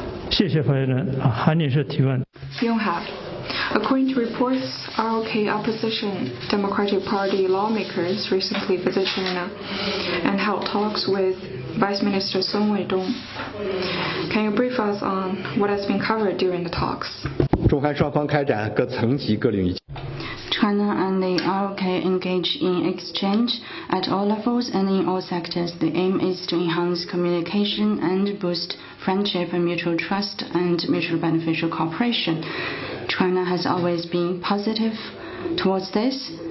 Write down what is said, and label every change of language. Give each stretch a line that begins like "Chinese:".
Chinese: 谢谢发言人。韩女士提问。
English: According to reports, ROK opposition Democratic Party lawmakers recently visited China and held talks with Vice Minister Song Weidong. Can you brief us on what has been covered during the talks?
Chinese: 中韩双方开展各层级各领域。
English: China and the ROK engage in exchange at all levels and in all sectors. The aim is to enhance communication and boost friendship and mutual trust and mutually beneficial cooperation. China has always been positive towards this.